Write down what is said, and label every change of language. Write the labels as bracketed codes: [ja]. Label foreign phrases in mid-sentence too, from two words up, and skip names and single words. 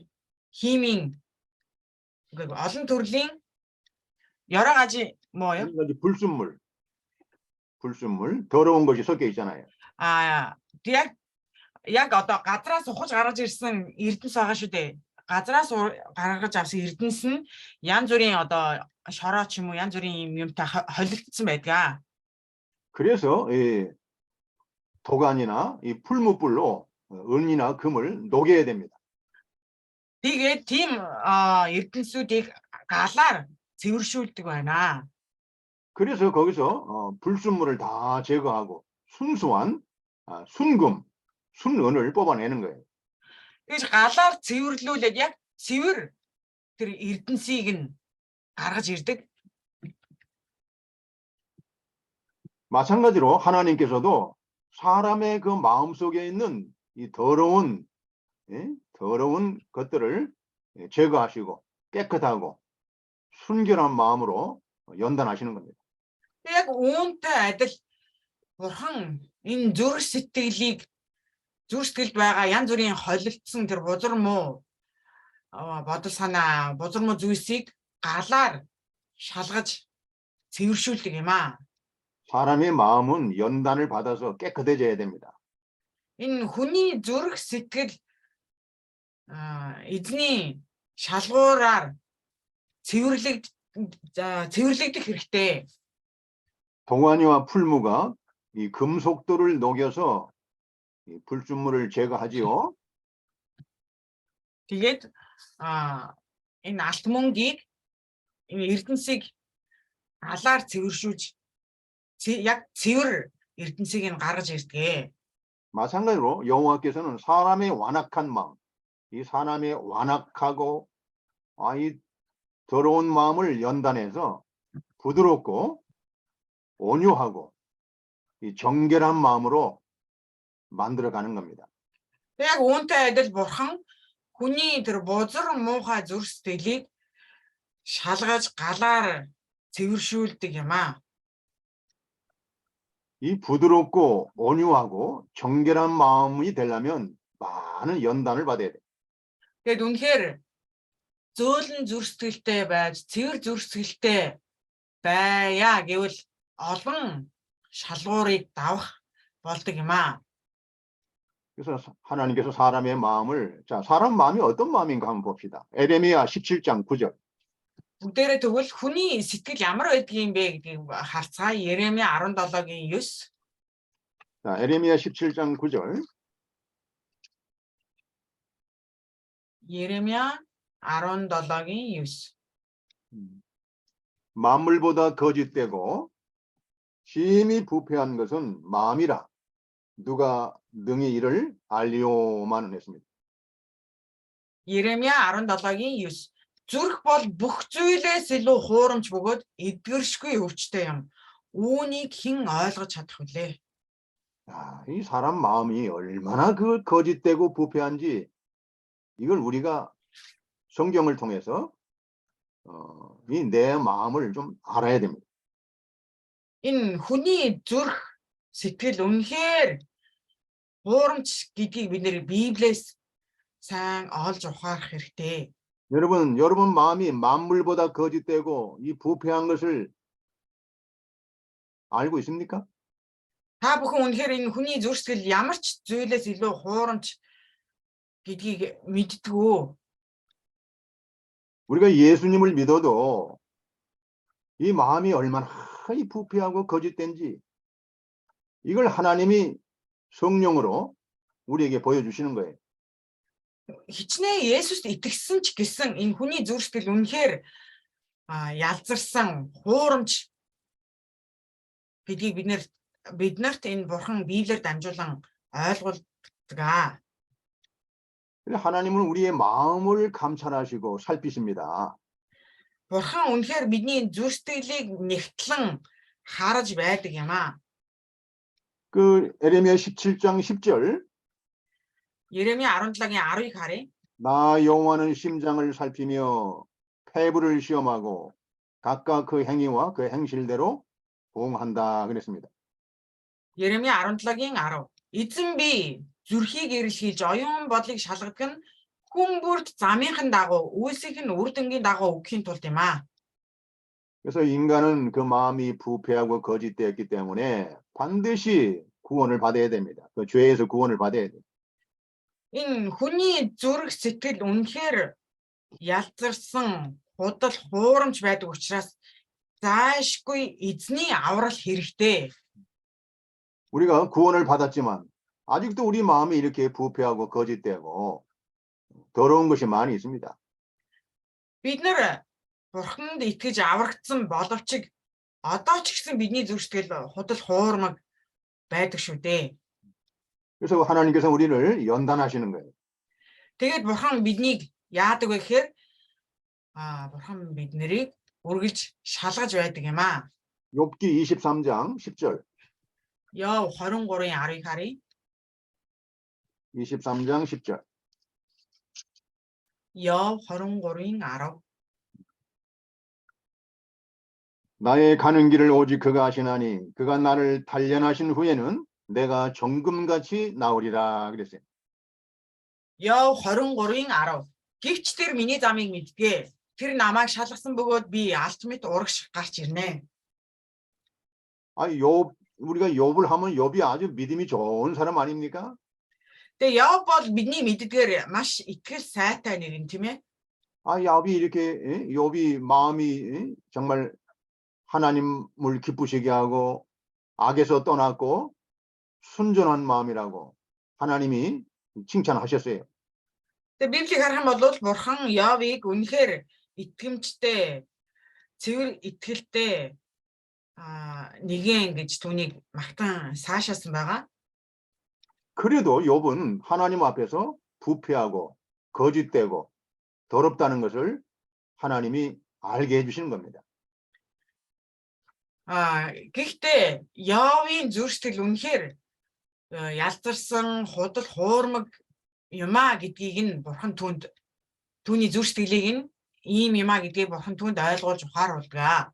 [mn] Химийн олон төрлийн [ko] 여러 가지 뭐요? 여러 가지 불순물, 더러운 것이 섞여 있잖아요. [mn] Яг одоо газраас ухаж гаргаж ирсэн эрдэнэс байгаа шүү дээ. газраас гаргаж авсан эрдэнэс нь янз бүрийн одоо шороо ч юм уу янз бүрийн юмтай холилдсон байдаг. [ko] 그래서 이 도간이나 이 풀무불로 은이나 금을 녹여야 됩니다. [mn] Тэгээд тийм эрдэнэсүүдийг галаар цэвэршүүлдэг байна. [ko] 그래서 거기서 불순물을 다 제거하고 순수한 순은을 뽑아내는 거예요. [mn] Тэгж галаар цэвэрлүүлээд яг цэвэр тэр эрдэнсийг нь гаргаж ирдэг. [ko] 마찬가지로 하나님께서도 사람의 그 마음속에 있는 이 더러운 것들을 제거하시고 깨끗하고 순결한 마음으로 연단하시는 겁니다. [mn] Яг үүнтэй адил Бурхан энэ зүрх сэтгэлд байгаа янз бүрийн холилдсон тэр бузар муу бодол санаа, бузар муу зүйлсийг галаар шалгаж цэвэршүүлдэг юм аа. [ko] 사람의 마음은 연단을 받아서 깨끗해져야 됩니다. [mn] Энэ хүний зүрх сэтгэл эзний шалгуураар цэвэрлэгдэх хэрэгтэй. [ko] 동환이와 풀무가 이 금속도를 녹여서 이 불순물을 제거하지요. [mn] Тэгээд энэ алт мөнгийг энэ эрдэнсийг алаар цэвэршүүлж яг цэвэр эрдэнсийг нь гаргаж ирдэг. [ko] 마찬가지로 여호와께서는 사람의 완악한 마음, 이 사람의 완악하고 이 더러운 마음을 연단해서 부드럽고 온유하고 이 정결한 마음으로 만들어가는 겁니다. [mn] Яг үүнтэй адил Бурхан хүний тэр бузар муухай зүрх сэтгэлийг шалгаж галаар цэвэршүүлдэг юм аа. [ko] 이 부드럽고 온유하고 정결한 마음이 되려면 많은 연단을 받아야 돼요. [mn] Тэгээд үнэхээр зөөлөн зүрх сэтгэлтэй байж цэвэр зүрх сэтгэлтэй байя гэвэл олон шалгуурыг давах болдог юм аа. [ko] 그래서 하나님께서 사람의 마음을 사람 마음이 어떤 마음인가 한번 봅시다. 에레미야 17장 9절. [mn] Бүгдээрээ тэгвэл хүний сэтгэл ямар байдгийг бэ гэдгийг харцгаа. Еремия 17-гийн 9. [ko] 자, 에레미야 17장 9절. [mn] 예레미야 17-гийн 9. [ko] 만물보다 거짓되고 심히 부패한 것은 마음이라 누가 능히 이를 알리오마는 했습니다. [mn] 예레미야 17-гийн 9. Зүрх бол бүх зүйлээс илүү хуурамч бөгөөд эдгэршгүй өвчтэй юм. Үүнийг хэн ойлгож чадах вүлээ? [ko] 이 사람 마음이 얼마나 그 거짓되고 부패한지 이걸 우리가 성경을 통해서 이 내 마음을 좀 알아야 됩니다. [mn] Энэ хүний зүрх сэтгэл үнэхээр хуурамч гэдгийг бид нэр Библиэс сайн олж ухаарах хэрэгтэй. [ko] 여러분 마음이 만물보다 거짓되고 이 부패한 것을 알고 있습니까? [mn] Та бүхэн үнэхээр энэ хүний зүрх сэтгэл ямар ч зүйлээс илүү хуурамч гэдгийг мэддэг үү? [ko] 우리가 예수님을 믿어도 이 마음이 얼마나 이 부패하고 거짓된지 이걸 하나님이 성령으로 우리에게 보여주시는 거예요. [mn] Хичнээн Есүст итгэсэн ч гэсэн энэ хүний зүрх сэтгэл үнэхээр ялзарсан хуурамч гэдгийг биднэрт энэ Бурхан Библиэр дамжуулан ойлгуулдаг. [ko] 하나님은 우리의 마음을 감찰하시고 살피십니다. [mn] Бурхан үнэхээр бидний зүрх сэтгэлийг нэгтлэн харж байдаг юм аа. [ko] 그 에레미야 17장 10절. [mn] 예레미야 17-гийн 10-ыг харъя. [ko] 나 여호와는 심장을 살피며 폐부를 시험하고 각각 그 행위와 그 행실대로 보응한다 그랬습니다. [mn] Еремья 17-гийн 10. Эзэн би зүрхийг эрэлхийлж оюун бодлыг шалгах нь хүн бүрт замынхан дагуу үйлсийнх нь үр дүнгийн дагуу өгөхийн тулд юм аа. [ko] 그래서 인간은 그 마음이 부패하고 거짓되었기 때문에 반드시 구원을 받아야 됩니다. 그 죄에서 구원을 받아야 돼요. [mn] Энэ хүний зүрх сэтгэл үнэхээр ялзарсан худал хуурамч байдаг учраас заашгүй эзний аврал хэрэгтэй. [ko] 우리가 구원을 받았지만 아직도 우리 마음이 이렇게 부패하고 거짓되고 더러운 것이 많이 있습니다. [mn] Бид нар Бурханд итгэж аврагдсан боловч одоо ч гэсэн бидний зүрх сэтгэл худал хуурмаг байдаг шүү дээ. [ko] 그래서 하나님께서 우리를 연단하시는 거예요. [mn] Тэгээд Бурхан биднийг яадаг вэ гэхээр Бурхан бид нарыг үргэлж шалгаж байдаг юм аа. [ko] 욥기 23장 10절. [mn] Йов 23-ийн 10-ыг харъя. [ko] 23장 10절. [mn] Йов 23-ийн 10. [ko] 나의 가는 길을 오직 그가 아시나니 그가 나를 단련하신 후에는 내가 정금같이 나오리라 그랬어요. [mn] Йов 23-ийн 10. Гэвч тэр миний замыг мэдгээ. Тэр намайг шалгасан бөгөөд би алт мэт урагш гарч ирнэ. [ko] 우리가 욥을 하면 욥이 아주 믿음이 좋은 사람 아닙니까? [mn] Тэгээ Йов бол бидний мэддгээр маш итгэл сайтай нэг юм тийм ээ. [ko] 욥이 이렇게 욥이 마음이 정말 하나님을 기쁘시게 하고 악에서 떠났고 순전한 마음이라고 하나님이 칭찬하셨어요. [mn] Тэгээ Библийг харах юм бол Бурхан Йовыг үнэхээр итгэмжтэй, цэвэр итгэлтэй нэгэн гэж түүнийг магтан 사ашаасан байгаа. [ko] 그래도 욥은 하나님 앞에서 부패하고 거짓되고 더럽다는 것을 하나님이 알게 해주시는 겁니다. [mn] Гэхдээ Йовын зүрх сэтгэл үнэхээр ялзарсан худал хуурмаг юмаа гэдгийг нь Бурхан түүний зүрх сэтгэлийг нь ийм юмаа гэдгийг Бурхан түүнд ойлгуулж ухааруулдаг.